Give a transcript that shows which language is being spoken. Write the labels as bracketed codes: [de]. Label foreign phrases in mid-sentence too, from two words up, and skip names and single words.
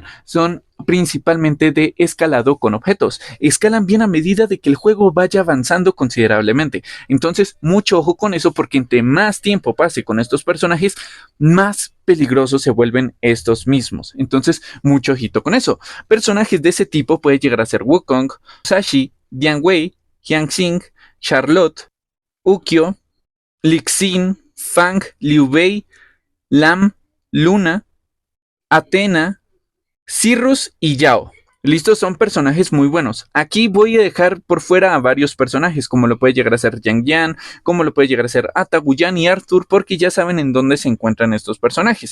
[es] Son principalmente de escalado con objetos. Escalan bien a medida de que el juego vaya avanzando considerablemente. Entonces, mucho ojo con eso porque entre más tiempo pase con estos personajes, más peligrosos se vuelven estos mismos. Entonces, mucho ojito con eso. Personajes de ese tipo puede llegar a ser Wukong, Sashi, Dian Wei, Hyang Xing, Charlotte, Ukyo, Lixin, Fang, Liu Bei, Lam, Luna, Athena, Cirrus y Yao. Listos, son personajes muy buenos. Aquí voy a dejar por fuera a varios personajes, como lo puede llegar a ser Yang Yan, como lo puede llegar a ser Ataguyan y Arthur, porque ya saben en dónde se encuentran estos personajes.